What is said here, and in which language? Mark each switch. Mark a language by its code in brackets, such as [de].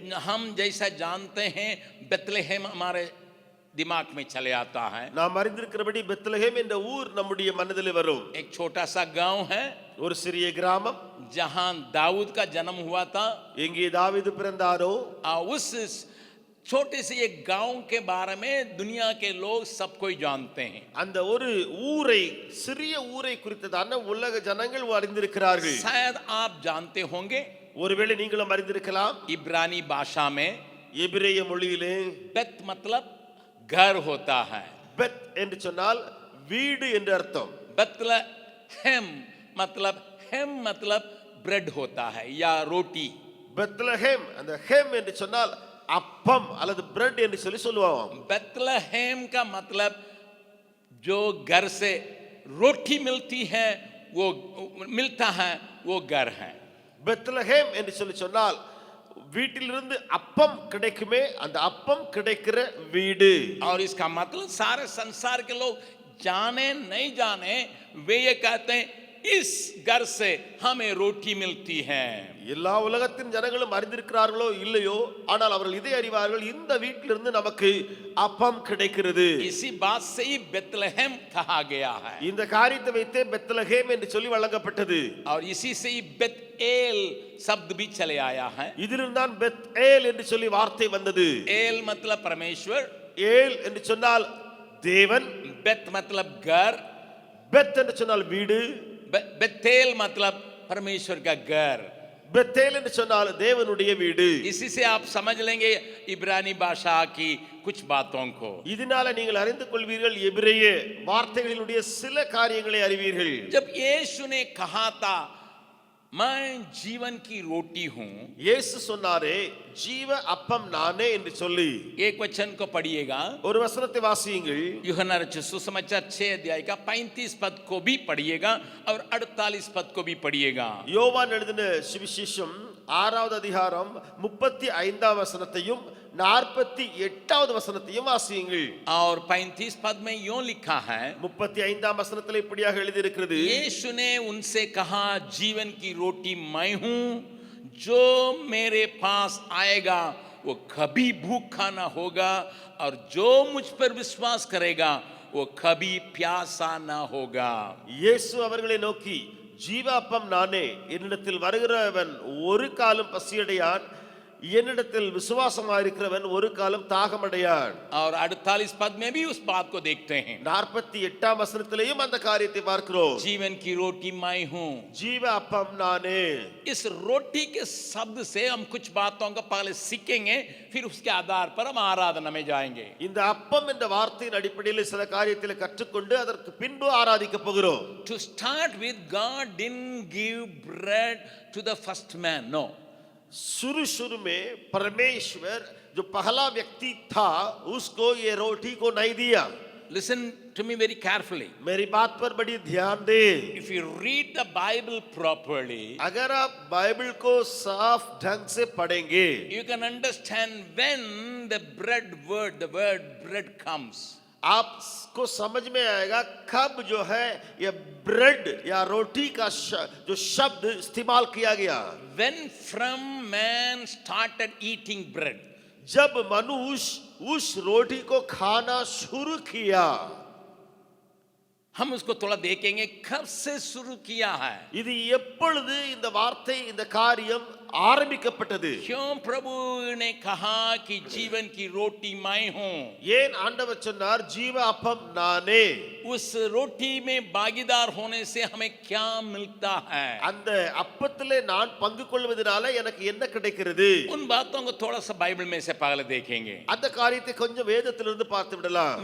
[hi] हम जैसा जानते हैं बेथलेहम हमारे दिमाग में चले आता है. [ta] நாம் அறிந்திருக்கிறபடி பெத்லகேம் என்ற ஊர் நம்முடைய மனதிலே வரும். [hi] एक छोटा सा गांव है. [ta] ஒரு சிறிய கிராமம், [hi] जहां दाऊद का जन्म हुआ था। [ta] எங்கே தாவீது பிறந்தாரோ [hi] उस छोटे से एक गांव के बारे में दुनिया के लोग सब कोई जानते हैं। [ta] அந்த ஒரு ஊரை, சிறிய ஊரை குறித்ததான உலக ஜனங்கள் அறிந்திருக்கிறார்கள். [hi] शायद आप जानते होंगे, [ta] ஒருவேளை நீங்களும் அறிந்திருக்கலாம். [hi] इब्रानी भाषा में [ta] எபிரேய மொழியிலே [hi] बेत मतलब घर होता है। [ta] பெத் என்று சொன்னால் வீடு என்று அர்த்தம். [hi] बेतलहम मतलब हेम मतलब ब्रेड होता है या रोटी। [ta] பெத்லஹேம், அந்த ஹேம் என்று சொன்னால் அப்பம் அல்லது பிரெட் என்று சொல்லுவாங்க. [hi] बेतलहम का मतलब जो घर से रोटी मिलती है वो मिलता है वो घर है। [ta] பெத்லஹேம் என்று சொன்னால் வீட்டிலிருந்து அப்பம் கிடைக்குமே, அந்த அப்பம் கிடைக்கிற வீடு. [hi] और इसका मतलब सारे संसार के लोग जाने नहीं जाने वे ये कहते हैं इस घर से हमें रोटी मिलती है। [ta] எல்லா உலகத்தின் ஜனங்களும் அறிந்திருக்கிறார்களோ இல்லையோ, ஆனால் அவர்கள் இதை அறிவார்கள், இந்த வீட்டிலிருந்து நமக்கு அப்பம் கிடைக்கிறது. [hi] इसी बात से ही बेतलहम कहा गया है। [ta] இந்த காரியத்தை வைத்தே பெத்லஹேம் என்று சொல்லி வழங்கப்பட்டது. [hi] और इसी से ही बेतएल शब्द भी चले आया है। [ta] இதிலிருந்து தான் பெத்ஏல் என்று சொல்லி வார்த்தை வந்தது. [hi] एल मतलब परमेश्वर, [ta] ஏல் என்று சொன்னால் தேவன், [hi] बेत मतलब घर, [ta] பெத் என்று சொன்னால் வீடு, [hi] बेतेल मतलब परमेश्वर का घर। [ta] பெத்தேல் என்று சொன்னால் தேவனுடைய வீடு. [hi] इसी से आप समझ लेंगे इब्रानी भाषा की कुछ बातों को। [ta] இதனால நீங்கள் அறிந்து கொள்வீர்கள், எபிரேய வார்த்தைகளினுடைய சில காரியங்களை அறிவீர்கள். [hi] जब यीशु ने कहा था मैं जीवन की रोटी हूं, [ta] இயேசு சொன்னாரே ஜீவ அப்பம் நானே என்று சொல்லி, [hi] एक वचन को पढ़िएगा, [ta] ஒரு வசனத்தை வாசியுங்கள். [hi] यूहन्ना रचित सुसमाचार 6 अध्याय का 35 पद को भी पढ़िएगा और 48 पद को भी पढ़िएगा। [ta] யோவான் எழுதின சுவிசேஷம் 6வது அதிகாரம் 35ஆம் வசனத்தையும் 48வது வசனத்தையும் வாசியுங்கள். [hi] और 35 पद में यूं लिखा है, [ta] 35ஆம் வசனத்தில் இப்படியாக எழுதி இருக்கிறது, [hi] यीशु ने उनसे कहा जीवन की रोटी मैं हूं, जो मेरे पास आएगा वो कभी भूखा ना होगा और जो मुझ पर विश्वास करेगा वो कभी प्यासा ना होगा। [ta] இயேசு அவர்களை நோக்கி ஜீவ அப்பம் நானே, என்னிடத்தில் வருகிறவன் ஒரு காலம் பசியடையான், என்னிடத்தில் விசுவாசமாயிருக்கிறவன் ஒரு காலம் தாகமடையான். [hi] और 48 पद में भी उस बात को देखते हैं, [ta] 48ஆம் வசனத்திலேயும் அந்த காரியத்தை பார்க்கிறோம். [hi] जीवन की रोटी मैं हूं। [ta] ஜீவ அப்பம் நானே. [hi] इस रोटी के शब्द से हम कुछ बातों को पहले सीखेंगे, फिर उसके आधार पर हम आराधना में जाएंगे। [ta] இந்த அப்பம் என்ற வார்த்தையின் அடிப்படையில் சில காரியங்களை கற்றுக்கொண்டு அதற்கு பின்பு ஆராதிக்க போகிறோம். [en] To start with, God didn't give bread to the first man, no. [hi] शुरू में परमेश्वर जो पहला व्यक्ति था उसको ये रोटी को नहीं दिया. [en] Listen to me very carefully. [hi] मेरी बात पर बड़ी ध्यान दे. [en] If you read the Bible properly, [hi] अगर आप बाइबल को साफ ढंग से पढ़ेंगे, [en] you can understand when the word bread comes. [hi] आपको समझ में आएगा कब जो है ये ब्रेड या रोटी का जो शब्द इस्तेमाल किया गया. [en] When from man started eating bread, [hi] जब मनुष्य उस रोटी को खाना शुरू किया. हम उसको थोड़ा देखेंगे कब से शुरू किया है, [ta] இது எப்பொழுது இந்த வார்த்தை இந்த காரியம் ஆரம்பிக்கப்பட்டது. [hi] क्यों प्रभु ने कहा कि जीवन की रोटी मैं हूं? [ta] ஏன் ஆண்டவர் சொன்னார் ஜீவ அப்பம் நானே? [hi] उस रोटी में भागीदार होने से हमें क्या मिलता है? [ta] அந்த அப்பத்திலே நான் பங்கு கொள்வதனால எனக்கு என்ன கிடைக்கிறது? [hi] उन बातों को थोड़ा सा बाइबल में से पहले देखेंगे. [ta] அந்த காரியத்தை கொஞ்சம் வேதத்திலிருந்து பார்த்து விடலாம்.